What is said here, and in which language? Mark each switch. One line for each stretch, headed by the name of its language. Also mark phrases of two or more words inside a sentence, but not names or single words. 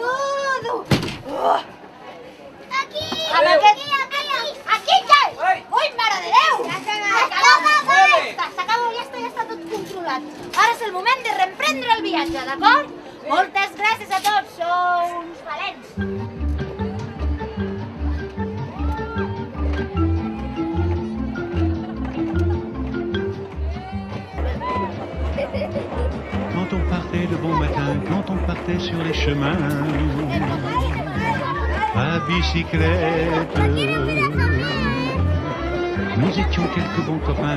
Catalan: Dudu! Amb aquest... Aquí, ja! Ai. Ui, mare de Déu! S'acaba, ja està tot controlat. Ara és el moment de reemprendre el viatge, d'acord? Moltes gràcies a tots, sou uns valents.
French: Quand on partait de bon matin, quand on partait sur les chemins, à bicyclette, nous étions quelques bons copains.